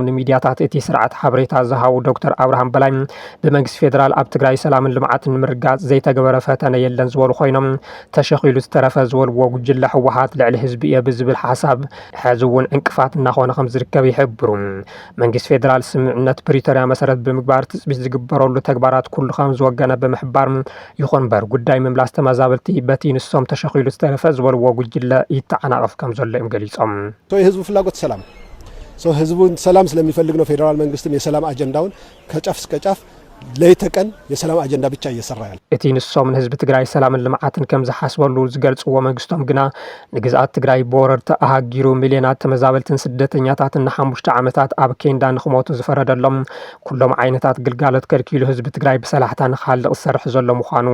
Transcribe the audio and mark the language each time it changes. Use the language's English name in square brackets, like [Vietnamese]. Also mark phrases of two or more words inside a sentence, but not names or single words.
[Tigrinya] ንሚድያታት እቲ ስርዓት ሓበሬታ ዝሃቡ ዶክተር ኣብርሃም በላይ ብመንግስቲ ፌደራል ኣብ ትግራይ ሰላምን ልምዓትን ንምርጋጽ ዘይተገበረ ፈተነ የለን ዝበሉ ኮይኖም ተሸኺሉ ዝተረፈ ዝበልዎ ጉጅለ ሕወሓት ልዕሊ ህዝቢ እየ ብዝብል ሓሳብ ሕዚ እውን ዕንቅፋት እናኾነ ከም ዝርከብ ይሕብሩ መንግስቲ ፌደራል ስምምዕነት ፕሪቶሪያ መሰረት ብምግባር ትጽቢት ዝግበረሉ ተግባራት ኩሉ ከም ዝወገነ ብምሕባር ይኹን በር ጉዳይ ምምላስ ተመዛበልቲ በቲ ንሶም ተሸኺሉ ዝተረፈ ዝበልዎ ጉጅለ ይተዓናቐፍ ከም ዘሎ እዮም ገሊጾም [Amharic] የህዝቡ ፍላጎት ሰላም ህዝቡ ሰላም ስለሚፈልግ ነው ፌደራል መንግስትም የሰላም አጀንዳውን ከጫፍ እስከ ጫፍ ለይተቀን የሰላም አጀንዳ ብቻ እየሰራ ያለ [Tigrinya] እቲ ንሶም ህዝቢ ትግራይ ሰላምን ልምዓትን ከም ዝሓስበሉ ዝገልጽዎ መንግስቶም ግና ንግዛት ትግራይ በወረርቲ ኣሃጊሩ ሚልዮናት ተመዛበልትን ስደተኛታትን ን5 ዓመታት ኣብ ኬንዳ ንኽሞቱ ዝፈረደሎም ኩሎም ዓይነታት ግልጋሎት ከልኪሉ ህዝቢ ትግራይ ብሰላሕታ ንኻልቕ ዝሰርሕ ዘሎ ምዃኑ